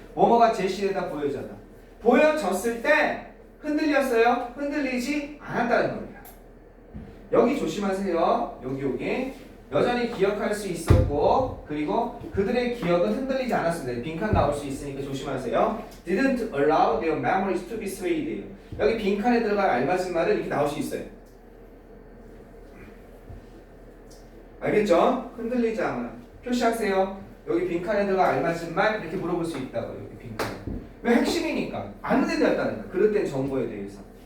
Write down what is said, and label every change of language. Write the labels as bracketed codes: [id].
[ko] 뭐뭐가 제시되다 보여졌다. 보여졌을 때 흔들렸어요? 흔들리지 않았다는 겁니다. 여기 조심하세요. 여기 여전히 기억할 수 있었고 그리고 그들의 기억은 흔들리지 않았습니다. 빈칸 나올 수 있으니까 조심하세요. [en] Didn't allow their memories to be swayed. [ko] 여기 빈칸에 들어갈 알맞은 말은 이렇게 나올 수 있어요. 알겠죠? 흔들리지 않아. 표시하세요. 여기 빈칸에 들어갈 알맞은 말 이렇게 물어볼 수 있다고. 여기 빈칸. 왜 핵심이니까. 아는 데 되었다는 거야. 그릇된 정보에 대해서.